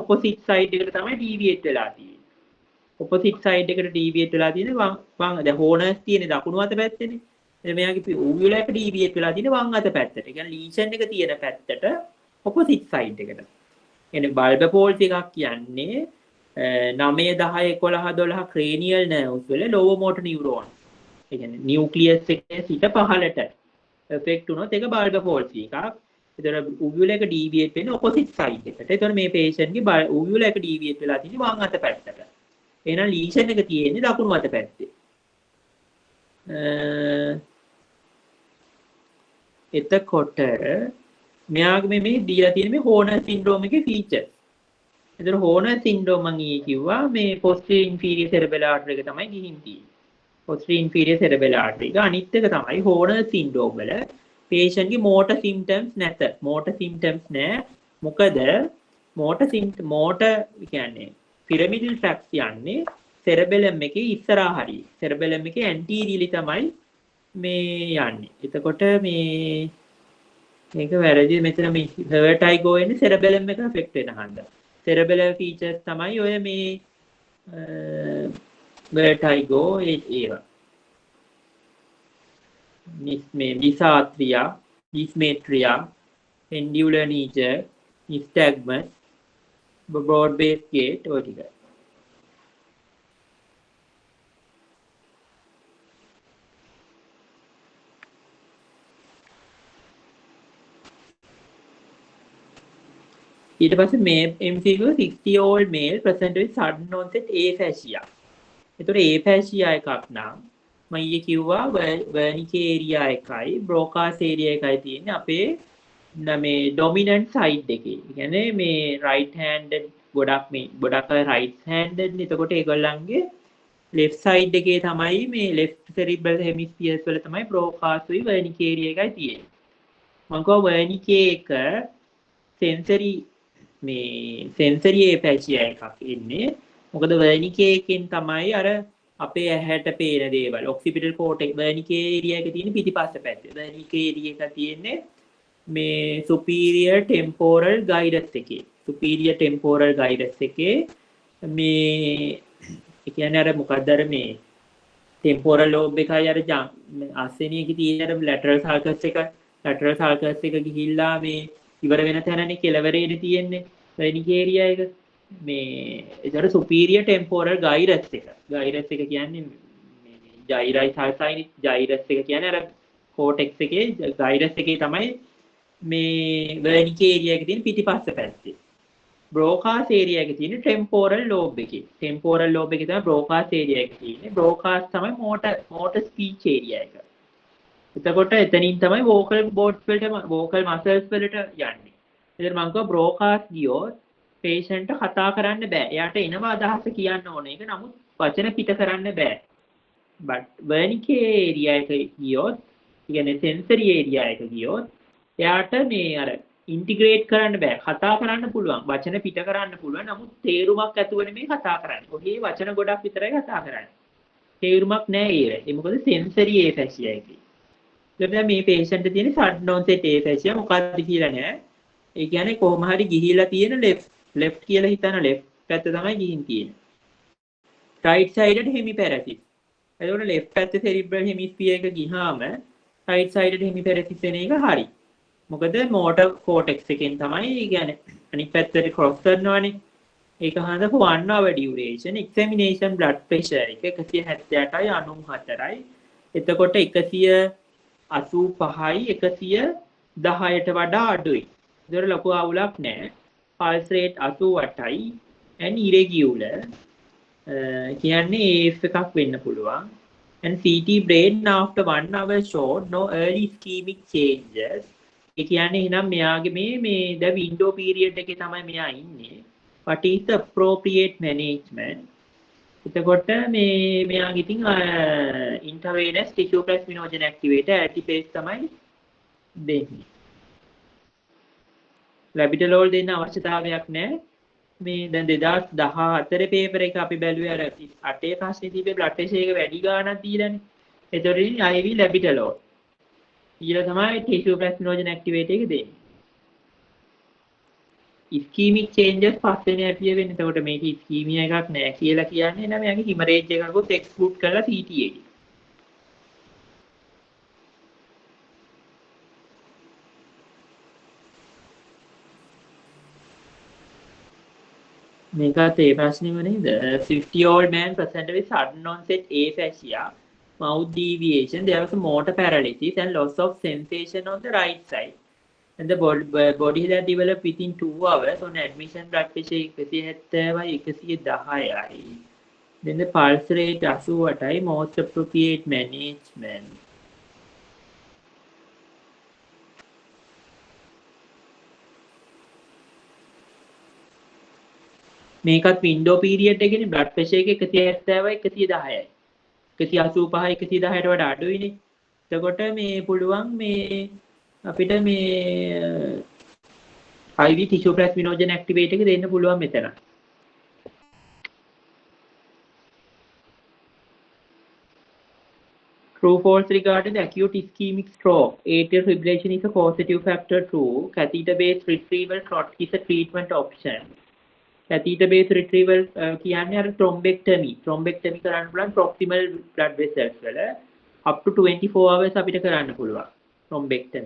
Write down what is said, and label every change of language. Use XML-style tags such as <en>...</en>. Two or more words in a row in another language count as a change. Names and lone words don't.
<en>opposite side</en> <si>එකට තමයි deviate වෙලා තියෙන්නේ.</si> <en>opposite side</en> <si>එකට deviate වෙලා තියෙන්නේ වම් දැන් හෝනර්ස් තියෙන්නේ දකුණු අත පැත්තේනේ. එතන මෙයාගේ uvula එක deviate වෙලා තියෙන්නේ වම් අත පැත්තට. ඒ කියන්නේ lesion එක තියෙන පැත්තට</si> <en>opposite side</en> <si>එකට. කියන්නේ</si> <en>bulbar palsy</en> <si>එකක් කියන්නේ 9 10 11 12</si> <en>cranial nerves</en> <si>වල</si> <en>lower motor neuron.</en> <si>ඒ කියන්නේ nucleus එකේ සිට පහළට effect වුණොත් ඒක</si> <en>bulbar palsy</en> <si>එකක්. ඒතර uvula එක deviate වෙන්නේ</si> <en>opposite side</en> <si>එකට. ඒතර මේ patient ගේ uvula එක deviate වෙලා තියෙන්නේ වම් අත පැත්තට. එහෙනම් lesion එක තියෙන්නේ දකුණු අත පැත්තේ. එතකොට මෙයාගේ මේ දීලා තියෙන මේ</si> <en>Horner syndrome</en> <si>එකේ feature. එතන</si> <en>Horner syndrome</en> <si>මම ඊයේ කිව්වා මේ</si> <en>posterior inferior cerebellar artery</en> <si>එක තමයි ගිහින් තියෙන්නේ.</si> <en>posterior inferior cerebellar artery</en> <si>එක අනිත් එක තමයි</si> <en>Horner syndrome</en> <si>වල patient ගේ</si> <en>motor symptoms</en> <si>නැත.</si> <en>motor symptoms</en> <si>නෑ. මොකද motor කියන්නේ</si> <en>pyramidal tracts</en> <si>යන්නේ cerebellum එකේ ඉස්සරහා හරිය. cerebellum එකේ anteriorly තමයි මේ යන්නේ. එතකොට මේක වැරදි මෙතන මේ vertigo එන්නේ cerebellum එක affect වෙන හන්ද.</si> <en>cerebellar features</en> <si>තමයි ඔය මේ vertigo ඒවා. මේ</si> <en>dysarthria, dysmetria, pendular knee jerk, nystagmus, broad base gait</en> <si>ඔය ටික. ඊට පස්සේ මේ</si> <en>MCQ 60-year-old male present with sudden onset aphasia.</en> <si>ඒතකොට aphasia එකක් නම් මම ඊයේ කිව්වා</si> <en>wernicke area</en> <si>එකයි</si> <en>broca's area</en> <si>එකයි තියෙන්නේ අපේ මේ</si> <en>dominant side</en> <si>එකේ. ඒ කියන්නේ මේ</si> <en>right handed</en> <si>ගොඩක්</si> <en>right handed</en> <si>නේ. එතකොට ඒගොල්ලන්ගේ</si> <en>left side</en> <si>එකේ තමයි මේ</si> <en>left cerebral hemispheres</en> <si>වල තමයි broca's උයි</si> <en>wernicke area</en> <si>එකයි තියෙන්නේ. මම කිව්වා wernicke එක</si> <en>sensory aphasia</en> <si>එකක් එන්නේ. මොකද wernicke එකෙන් තමයි අර අපේ ඇහැට පේන දේවල්</si> <en>occipital cortex wernicke area</en> <si>එකේ තියෙන පිටිපස්ස පැත්තේ.</si> <en>wernicke area</en> <si>එක තියෙන්නේ මේ</si> <en>superior temporal gyrus</en> <si>එකේ.</si> <en>superior temporal gyrus</en> <si>එකේ මේ ඒ කියන්නේ අර මොකක්ද අර මේ</si> <en>temporal lobe</en> <si>එකයි අර අස්සෙනියකේ තියෙන අර</si> <en>lateral sulcus</en> <si>එක ගිහිල්ලා මේ ඉවර වෙන තැනනේ කෙලවරේනේ තියෙන්නේ</si> <en>wernicke area</en> <si>එක. මේ ඒතර</si> <en>superior temporal gyrus</en> <si>එක. gyrus එක කියන්නේ මේ</si> <en>gyri sulci gyrus</en> <si>එක කියන්නේ අර cortex එකේ gyrus එකේ තමයි මේ</si> <en>wernicke area</en> <si>එකේ තියෙන පිටිපස්ස පැත්තේ.</si> <en>broca's area</en> <si>එකේ තියෙන</si> <en>temporal lobe</en> <si>එකේ.</si> <en>temporal lobe</en> <si>එකේ තමයි</si> <en>broca's area</en> <si>එක තියෙන්නේ. broca's තමයි</si> <en>motor speech area</en> <si>එක. එතකොට එතනින් තමයි</si> <en>vocal muscles</en> <si>වලට යන්නේ. ඉතින් මම කිව්වා broca's ගියොත් patient කතා කරන්න බෑ. එයාට එනවා අදහස කියන්න ඕනේ. ඒක නමුත් වචන පිට කරන්න බෑ.</si> <en>but wernicke area</en> <si>එක ගියොත්, කියන්නේ</si> <en>sensory area</en> <si>එක ගියොත් එයාට මේ අර integrate කරන්න බෑ. කතා කරන්න පුළුවන්. වචන පිට කරන්න පුළුවන්. නමුත් තේරුමක් ඇතුව නෙමෙයි කතා කරන්නේ. ඔහේ වචන ගොඩක් විතරයි කතා කරන්නේ. තේරුමක් නෑ ඒ මොකද</si> <en>sensory aphasia</en> <si>එකේ. දැන් මේ patient තියෙන</si> <en>sudden onset aphasia</en> <si>මොකක්ද කියලා නෑ. ඒ කියන්නේ කොහොම හරි ගිහිලා තියෙන left කියලා හිතන left පැත්ත තමයි ගිහින් තියෙන්නේ.</si> <en>right sided hemiparesis.</en> <si>එතකොට left පැත්තේ</si> <en>cerebral hemisphere</en> <si>එක ගිහාම</si> <en>right sided hemiparesis</en> <si>වෙන එක හරි. මොකද</si> <en>motor cortex</en> <si>එකෙන් තමයි කියන්නේ අනිත් පැත්තට cross කරනවානේ. ඒක හඳ</si> <en>1 hour duration examination blood pressure එක 178යි 94යි.</en> <si>එතකොට 185යි 110ට වඩා අඩුයි. ඒතර ලොකු අවුලක් නැහැ.</si> <en>pulse rate</en> <si>88යි</si> <en>and irregular</en> <si>කියන්නේ AF එකක් වෙන්න පුළුවන්.</si> <en>and CT brain after 1 hour showed no early ischemic changes.</en> <si>ඒ කියන්නේ එහෙනම් මෙයාගේ මේ</si> <en>the window period</en> <si>එකේ තමයි මෙයා ඉන්නේ.</si> <en>what is the appropriate management?</en> <si>එතකොට මෙයාගේ ඉතින්</si> <en>intravenous tissue plasminogen activator ATPase</en> <si>තමයි දෙන්නේ. ලැබිටලෝල් දෙන්න අවශ්‍යතාවයක් නැහැ. මේ දැන් 2014 පේපර් එක අපි බැලුවේ අර 8 ප්‍රශ්නේ තිබ්බේ</si> <en>blood pressure</en> <si>එක වැඩි ගාණක් දීලානේ. ඒතරින්</si> <en>IV labetalol.</en> <si>ඊළඟ තමයි</si> <en>tissue plasminogen activator</en> <si>එක දෙන්නේ.</si> <en>ischemic changes</en> <si>පස්වෙනි හැටිය වෙන්නේ. එතකොට මේක ischemia එකක් නෑ කියලා කියන්නේ නෑ මෙයාගේ hemorrhage එකකුත් exclude කරලා CT එකේ. මේකත් ඒ ප්‍රශ්නෙම නේද?</si> <en>50-year-old man presented with sudden onset aphasia, mouth deviation, there was a motor paralysis and loss of sensation on the right side. And the body had developed within 2 hours. On admission, blood pressure 110යි. Then the pulse rate 88යි. Most appropriate management.</en> <si>මේකත්</si> <en>window period</en> <si>එකනේ</si> <en>blood pressure</en> <si>එක 170යි 110යි. 185යි 110ට වඩා අඩුයිනේ. එතකොට මේ පුළුවන් මේ අපිට මේ</si> <en>IV tissue plasminogen activate</en> <si>එක දෙන්න පුළුවන් මෙතන.</si> <en>True false regarding the acute ischemic stroke. Atrial fibrillation is a causative factor. True. Catheter based retrieval clot is a treatment option. Catheter based retrieval</en> <si>කියන්නේ අර thrombectomy කරන්න පුළුවන්</si> <en>proximal blood vessels</en> <si>වල</si> <en>up to 24 hours</en> <si>අපිට කරන්න පුළුවන් thrombectomy.</si>